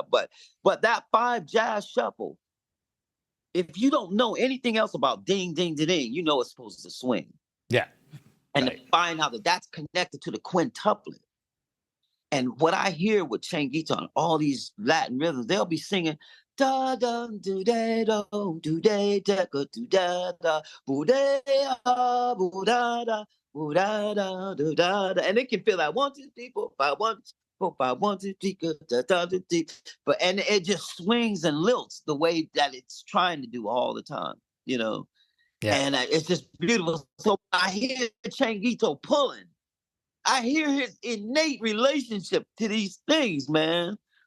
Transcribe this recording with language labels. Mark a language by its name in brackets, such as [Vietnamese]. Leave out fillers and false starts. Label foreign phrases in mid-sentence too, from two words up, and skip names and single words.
[English] But that 5 jazz shuffle, if you don't know anything else about ding, ding, ding, ding, you know it's supposed to swing. Yeah. And to find out that that's connected to the quintuplet. And what I hear with Changuito and all these Latin rhythms, they'll be singing da da do da do da da do da da boo da boo da da boo da da do da da, and they can feel that 1, 2, 3, 4, 5, 1, 4, 5, 1, 2, 3, da da da da. But and it just swings and lilts the way that it's trying to do all the time, Yeah. And it's just beautiful. So I hear Changuito pulling. I hear his innate relationship to these things, man.